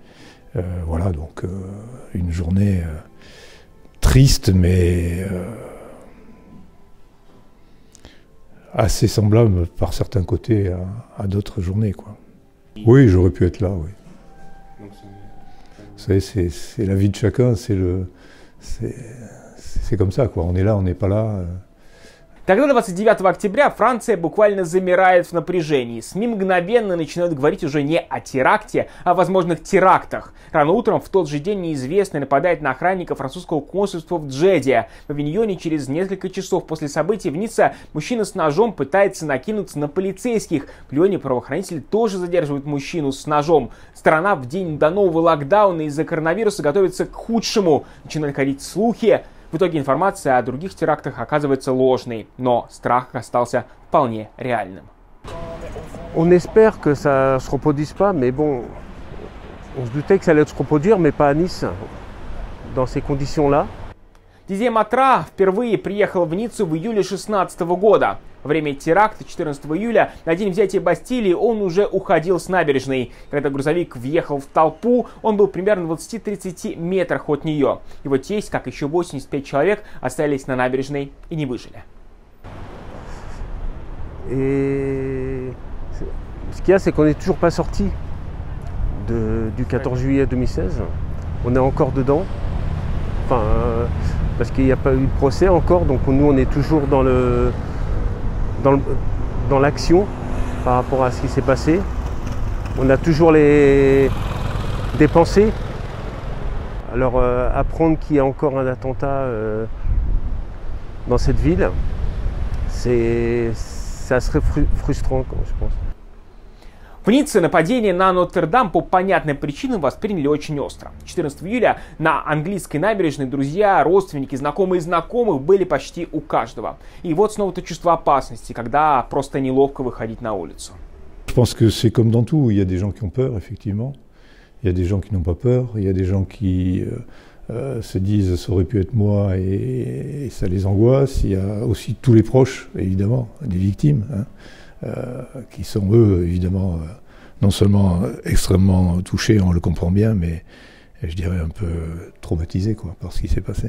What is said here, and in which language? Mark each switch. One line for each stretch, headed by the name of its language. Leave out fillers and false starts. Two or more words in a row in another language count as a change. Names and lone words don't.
French: Voilà, donc une journée triste, mais assez semblable par certains côtés à d'autres journées, quoi. Oui, j'aurais pu être là, oui. savez, c'est la vie de chacun, c'est comme ça, quoi. On est là, on n'est pas là.
Russian: Тогда 29 октября Франция буквально замирает в напряжении. СМИ мгновенно начинают говорить уже не о теракте, а о возможных терактах. Рано утром в тот же день неизвестный нападает на охранника французского консульства в Джеде. В Авиньоне через несколько часов после событий в Ницце мужчина с ножом пытается накинуться на полицейских. В Лионе правоохранители тоже задерживают мужчину с ножом. Страна в день до нового локдауна из-за коронавируса готовится к худшему. Начинают ходить слухи. В итоге информация о других терактах оказывается ложной, но страх остался вполне реальным.
French: On espère que ça ne se reproduise pas, mais bon, on se doutait que ça allait se reproduire, mais pas à Nice, dans ces conditions-là.
Russian: Дидье Матра впервые приехал в Ниццу в июле 2016 года. Во время теракта 14 июля, на день взятия Бастилии, он уже уходил с набережной. Когда грузовик въехал в толпу, он был примерно в 20-30 метрах от нее. Его тесть, как еще 85 человек, остались на набережной и не выжили.
French: Et ce qu'il y a, c'est qu'on n'est toujours pas sorti du 14 juillet 2016. On est encore dedans. Enfin, parce qu'il n'y a pas eu de procès encore, donc nous on est toujours dans l'action par rapport à ce qui s'est passé. On a toujours des pensées. Alors apprendre qu'il y a encore un attentat dans cette ville, ça serait frustrant, je pense.
Russian: В Ницце нападение на Нотр-Дам по понятным причинам восприняли очень остро. 14 июля на английской набережной друзья, родственники, знакомые знакомых были почти у каждого. И вот снова это чувство опасности, когда просто неловко выходить на улицу.
French: Je pense que c'est comme dans tout, il y a des gens qui ont peur, effectivement. Il y a des gens qui n'ont pas peur, il y a des gens qui se disent ça aurait pu être moi et ça les angoisse. Il y a aussi tous les proches, évidemment, des victimes. Qui sont eux, évidemment, non seulement extrêmement touchés, on le comprend bien, mais je dirais un peu traumatisés quoi, par ce qui s'est passé.